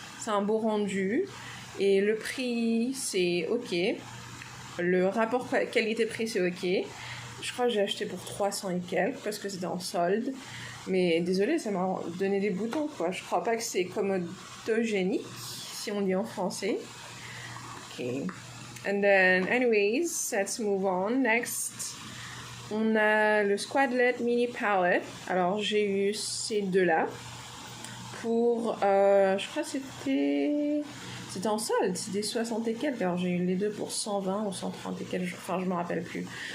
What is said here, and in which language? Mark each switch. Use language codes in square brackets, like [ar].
[fr] C'est un beau rendu. Et le prix, c'est OK. Le rapport qualité-prix, c'est OK. Je crois que j'ai acheté pour 300 et quelques parce que c'était en solde. Mais désolé, ça m'a donné des boutons, quoi. Je crois pas que c'est commodogénique, si on dit en français. Ok. [en] And then, anyways, let's move on. [fr] Next, on a le Squadlet Mini Palette. Alors, j'ai eu ces deux-là pour, je crois que c'était en solde, c'était 60 et quelques. Alors j'ai eu les deux pour 120 ou 130 et quelques, enfin je me rappelle plus.